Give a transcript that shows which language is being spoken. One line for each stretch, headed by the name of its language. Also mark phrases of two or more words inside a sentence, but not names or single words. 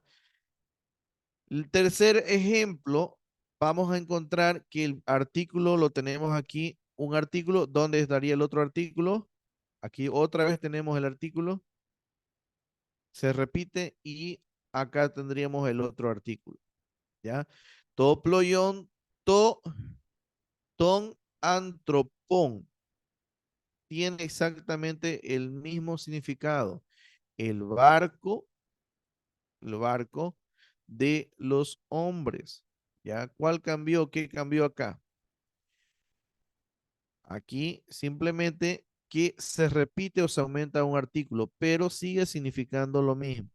Spanish: El tercer ejemplo, vamos a encontrar que el artículo lo tenemos aquí, un artículo, ¿dónde estaría el otro artículo? Aquí otra vez tenemos el artículo, se repite y acá tendríamos el otro artículo, ¿ya?
Greek: τὸ πλοῖον, τό, τῶν, ἀνθρώπων.
Spanish: Tiene exactamente el mismo significado. El barco de los hombres. ¿Ya? ¿Cuál cambió? ¿Qué cambió acá? Aquí simplemente que se repite o se aumenta un artículo, pero sigue significando lo mismo.